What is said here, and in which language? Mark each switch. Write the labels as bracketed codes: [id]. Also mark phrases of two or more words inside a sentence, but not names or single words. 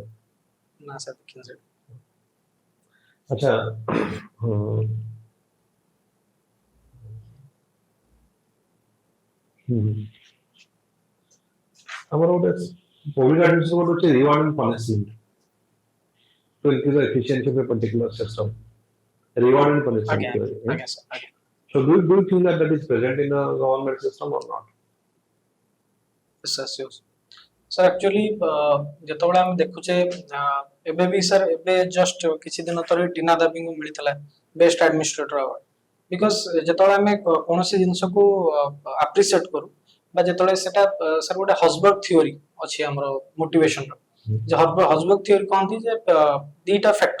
[or] ନା ସାର୍ ଦେଖିନି ସାର୍ ଆଚ୍ଛା ଆମର ଗୋଟେ [en] public administration [or] ଗୋଟେ ଅଛି [en] reward and punishment to increase the efficiency of a particular system. Reward and punishment. [or] ଆଜ୍ଞା [en] theory, right? [or] ଆଜ୍ଞା ସାର୍ ଆଜ୍ଞା [en] So do you think that that is present in a government system or not? [or] ସାର୍ ଆକ୍ଚୁଆଲି ଯେତେବେଳେ ଆମେ ଦେଖୁଛେ ଏବେ ବି ସାର୍ ଏବେ ଜଷ୍ଟ କିଛି ଦିନ ତଳେ ଟିନା ଦେବୀଙ୍କୁ ମିଳିଥିଲା [en] best administrator award because [or] ଯେତେବେଳେ ଆମେ କୌଣସି ଜିନିଷକୁ ଆପ୍ରିସିଏଟ କରୁ ବା ଯେତେବେଳେ ସେଟା ସାର୍ ଗୋଟେ ହଜବର୍ଗ ଥିଓରି ଅଛି ଆମର ମୋଟିଭେସନର ଯେ ହଜବର୍ଗ ଥିଓରି କହନ୍ତି ଯେ ଦିଟା ଫ୍ୟାକ୍ଟର